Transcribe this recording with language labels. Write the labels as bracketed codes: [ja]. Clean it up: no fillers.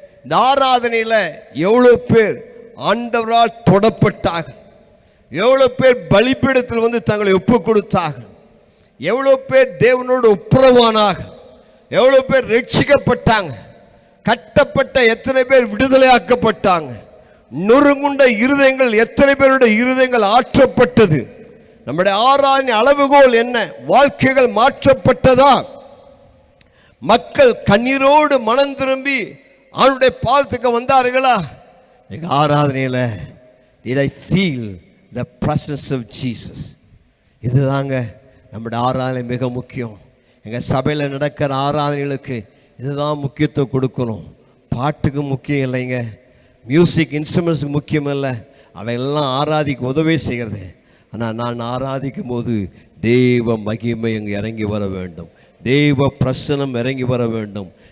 [ta] இந்த ஆராதனையில் எவ்வளோ பேர் ஆண்டவரால் தொடப்பட்டார்கள், எவ்வளோ பேர் பலிபீடத்தில் வந்து தங்களை ஒப்பு கொடுத்தார்கள், எவ்வளோ பேர் தேவனோடு ஒப்புரவானார்கள், எவ்வளோ பேர் ரட்சிக்கப்பட்டாங்க, கட்டப்பட்ட எத்தனை பேர் விடுதலையாக்கப்பட்டாங்க, நொறுங்குண்ட இருதயங்கள் எத்தனை பேருடைய இருதயங்கள் ஆற்றப்பட்டது. நம்முடைய ஆராதனை அளவுகோல் என்ன? வாழ்க்கைகள் மாற்றப்பட்டதா? மக்கள் கண்ணீரோடு மனம் திரும்பி அவருடைய பாதத்துக்கு வந்தார்களா? எங்க ஆராதனையில் [en] did I feel the presence of Jesus? [ta] இதுதாங்க நம்முடைய ஆராதனை மிக முக்கியம். எங்கள் சபையில் நடக்கிற ஆராதனைகளுக்கு இதுதான் முக்கியத்துவம் கொடுக்கணும். பாட்டுக்கு முக்கியம் இல்லைங்க, மியூசிக் இன்ஸ்ட்ருமெண்ட்ஸுக்கு முக்கியம் இல்லை, அவையெல்லாம் ஆராதிக்க உதவி செய்கிறது. ஆனால் நான் ஆராதிக்கும் போது தெய்வ மகிமை அங்கே இறங்கி வர வேண்டும், தெய்வ பிரசனம் இறங்கி வர வேண்டும்.